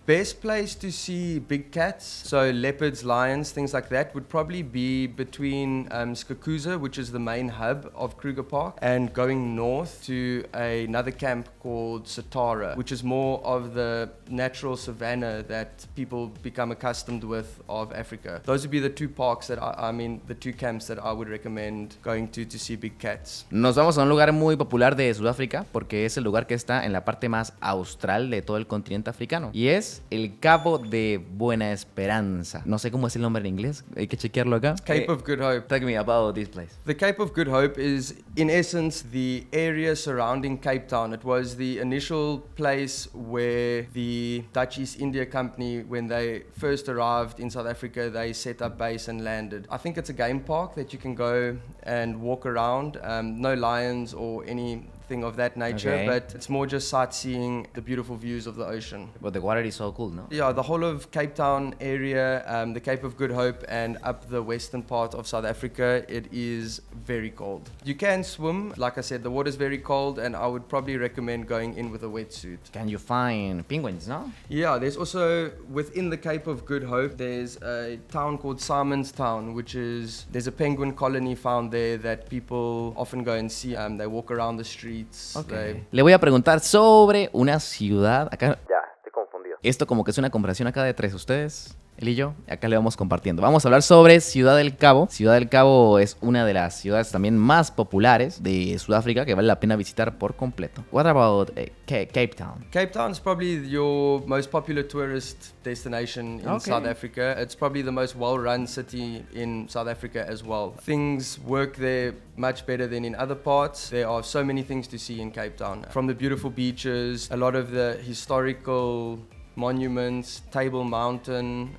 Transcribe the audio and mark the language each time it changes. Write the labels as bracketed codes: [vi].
[en] Best place to see big cats, so leopards, lions, things like that, would probably be between Skakuza, which is the main hub of Kruger Park, and going north to another camp called Satara, which is more of the natural savanna that people become accustomed with of Africa. Those would be the two parks that the two camps that I would recommend going to see big cats. [es] Nos vamos a un lugar muy popular de Sudáfrica porque es el lugar que está en la parte más austral de todo el continente africano y es el Cabo de Buena Esperanza. No sé cómo es el nombre en inglés, hay que chequearlo acá. [en] Cape of Good Hope. Tell me about this place. The Cape of Good Hope is, in essence, the area surrounding Cape Town. It was the initial place where the Dutch East India Company, when they first arrived in South Africa, they set up base and landed. I think it's a game park that you can go and walk around. No lions or anything of that nature, but it's more just sightseeing the beautiful views of the ocean. But the water is so cool, no? Yeah, the whole of Cape Town area, the Cape of Good Hope, and up the western part of South Africa, it is very cold. You can swim. Like I said, the water is very cold, and I would probably recommend going in with a wetsuit. Can you find penguins, no? Yeah, there's also, within the Cape of Good Hope, there's a town called Simon's Town, there's a penguin colony found there that people often go and see. They walk around the streets. Okay. [es] Le voy a preguntar sobre una ciudad. Acá. Ya, estoy confundido. Esto como que es una conversación acá de tres ustedes, él y yo. Acá le vamos compartiendo. Vamos a hablar sobre Ciudad del Cabo. Ciudad del Cabo es una de las ciudades también más populares de Sudáfrica que vale la pena visitar por completo. [en] What about Cape Town? Cape Town is probably your most popular tourist destination in South Africa. It's probably the most well-run city in South Africa as well. Things work there much better than in other parts. There are so many things to see in Cape Town. From the beautiful beaches, a lot of the historical monuments, Table Mountain.